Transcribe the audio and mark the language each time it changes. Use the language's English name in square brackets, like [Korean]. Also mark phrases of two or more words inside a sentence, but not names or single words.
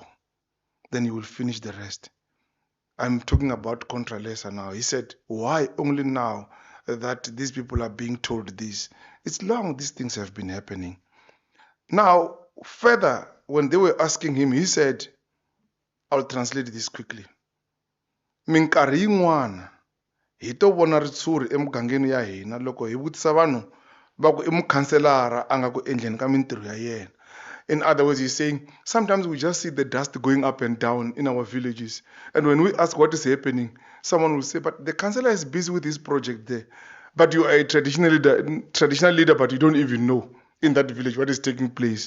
[English] Then you will finish the rest. I'm talking about Contralesa now. He said, why only now that these people are being told this? It's long these things have been happening. Now, further, when they were asking him, he said, I'll translate this quickly. [Tsonga] Minkari yin'wana hi to vona ritshuri emugangeni ya hina loko hi vutisa vanhu va ku i mukhanselara a nga ku endleni ka mintirho ya yena. [English] In other words, he's saying, sometimes we just see the dust going up and down in our villages. And when we ask what is happening, someone will say, but the councillor is busy with his project there. But you are a traditional leader, but you don't even know in that village what is taking place.